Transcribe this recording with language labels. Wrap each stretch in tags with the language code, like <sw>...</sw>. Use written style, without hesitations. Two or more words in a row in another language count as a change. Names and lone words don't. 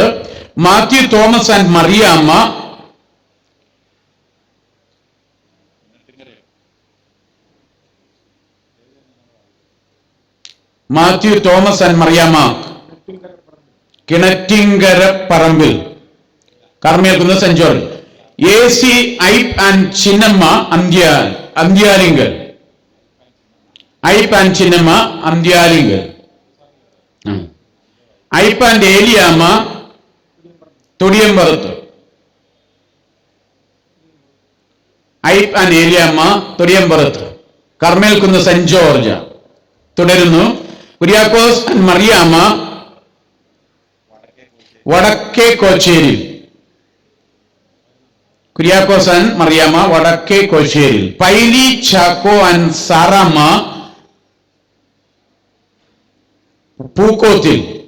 <ml>മാത്യു തോമസ് ആൻഡ് മറിയാമ്മ മാത്യു തോമസ് ആൻഡ് മറിയാമ്മ കിണറ്റിങ്കര പറമ്പിൽ. കർമ്മേൽക്കുന്ന് സെന്റ് ജോർജ്. AC Ip and Chinnamma Andyalingal. Ip and Chinnamma Andyalingal. Ip and Eliamma Tudiyambarathu. Ip and Eliamma Tudiyambarathu. Carmel Kunna St. George. തുടരുന്നു. കുര്യാക്കോസ് ആൻഡ് മറിയാമ്മ വടക്കേ കോച്ചേരിൽ. കുര്യാക്കോസ് ആൻഡ് മറിയാമ്മ വടക്കേ കോച്ചേരിൽ. പൈലി ചാക്കോ ആൻഡ് സാറാമ്മ പൂക്കോത്തിൽ.</ml>